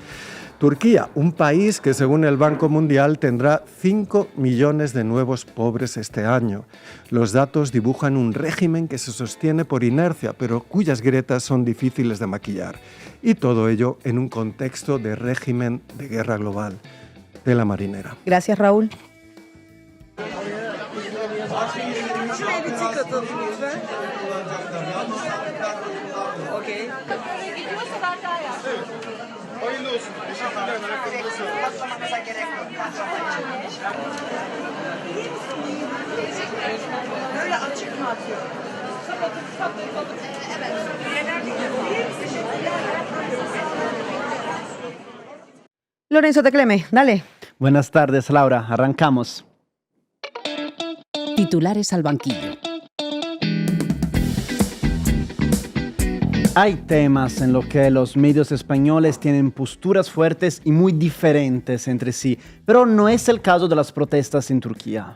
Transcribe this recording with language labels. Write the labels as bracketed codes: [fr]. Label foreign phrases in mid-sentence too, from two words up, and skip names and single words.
[es] Turquía, un país que según el Banco Mundial tendrá 5 millones de nuevos pobres este año. Los datos dibujan un régimen que se sostiene por inercia, pero cuyas grietas son difíciles de maquillar. Y todo ello en un contexto de régimen de guerra global. De la marinera. Gracias, Raúl. [tr] Şuraya bir tık atalım lütfen. Okey. Hayırlı olsun. Teşekkürler. Atlamanıza gerek yok. Böyle açık mı atıyor? [es] Lorenzo Tecleme, dale. Buenas tardes, Laura. Arrancamos. Titulares al banquillo. Hay temas en los que los medios españoles tienen posturas fuertes y muy diferentes entre sí, pero no es el caso de las protestas en Turquía.